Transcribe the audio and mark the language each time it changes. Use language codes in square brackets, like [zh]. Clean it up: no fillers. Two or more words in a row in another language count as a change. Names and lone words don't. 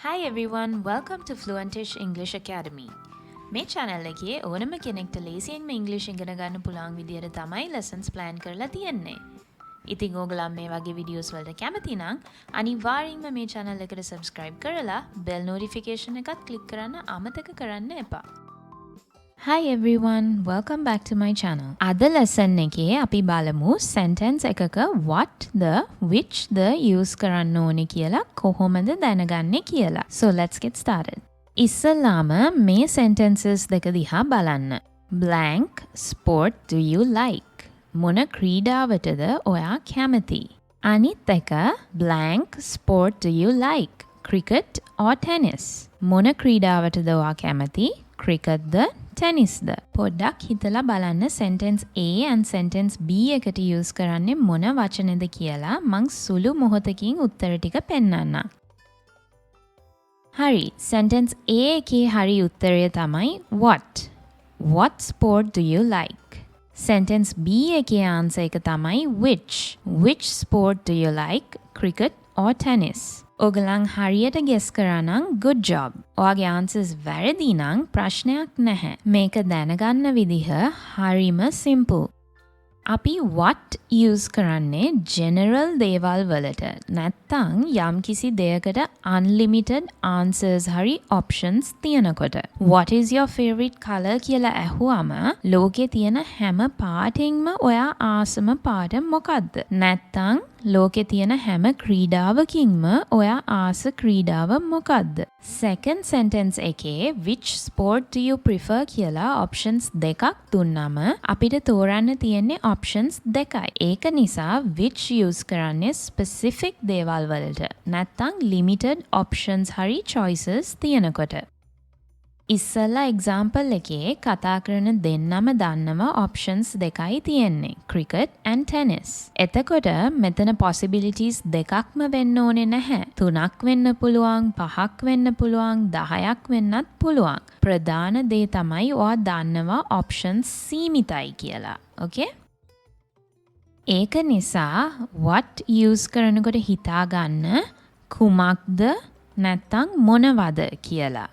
[en] Hi everyone, welcome to Fluentish English Academy. [si] මේ channel එකේ ඕනම කෙනෙක්ට ලේසියෙන්ම ඉංග්‍රීසි ඉගෙන ගන්න පුළුවන් විදියට තමයි [en] lessons plan [si] කරලා තියෙන්නේ. ඉතින් ඕගොල්ලෝ මේ වගේ videos වලට කැමති නම් අනිවාර්යෙන්ම මේ channel එකට subscribe කරලා [en] bell notification [si] එකත් click කරන්න අමතක කරන්න එපා. [en] Hi everyone, welcome back to my channel. [si] අද lesson එකේ අපි බලමු sentence එකක [en] what the which the use [si] කරන්න ඕනේ කියලා කොහොමද දැනගන්නේ කියලා. [en] So let's get started. [si] ඉස්සෙල්ලාම මේ sentences දෙක දිහා බලන්න. [en] Blank sport do you like? [si] මොන ක්‍රීඩාවටද ඔයා කැමති? [en] අනිත් එක blank sport do you like? Cricket or tennis? [si] මොන ක්‍රීඩාවටද ඔයා කැමති? Cricket ද tennis ද? පොඩ්ඩක් හිතලා බලන්න [en] sentence A and sentence B [si] එකට use කරන්නේ මොන වචනද කියලා මං සුළු මොහොතකින් උත්තර ටික පෙන්නන්නම්. හරි, sentence A එකේ හරි උත්තරය තමයි what. [en] What sport do you like? Sentence B එකේ answer [si] එක තමයි [en] which. Which sport do you like? Cricket or tennis? [si] ඔගලන් හරියට guess කරා නම් [en] good job. [si] ඔයාගේ answers වැරදි නම් ප්‍රශ්නයක් නැහැ. මේක දැනගන්න විදිහ හරිම simple. අපි what use කරන්නේ general දේවල් වලට. නැත්තම් යම්කිසි දෙයකට unlimited answers හරි options තියනකොට. [en] What is your favorite color [si] කියලා ඇහුවම ලෝකේ තියෙන හැම පාටින්ම ඔයා ආසම පාට මොකද්ද? නැත්තම් ලෝකේ තියෙන හැම ක්‍රීඩාවකින්ම ඔයා ආස ක්‍රීඩාව මොකද්ද? [en] Second sentence [si] එකේ [en] which sport do you prefer [si] කියලා options දෙකක් දුන්නම අපිට තෝරන්න තියෙන්නේ options දෙකයි. ඒක නිසා which use කරන්නේ specific දේවල් වලට. නැත්තම් [en] limited options [si] හරි choices තියනකොට. ඉස්සලා example එකේ කතා කරන දෙන්නම දන්නම options දෙකයි තියෙන්නේ. [en] Cricket and tennis. [si] එතකොට මෙතන possibilities දෙකක්ම වෙන්න ඕනේ නැහැ. 3ක් වෙන්න පුළුවන්, 5ක් වෙන්න පුළුවන්, 10ක් වෙන්නත් පුළුවන්. ප්‍රධාන දේ තමයි ඔයා දන්නවා options සීමිතයි කියලා. Okay? ඒක නිසා what use කරනකොට හිතා ගන්න කුමක්ද නැත්තම් මොනවද කියලා.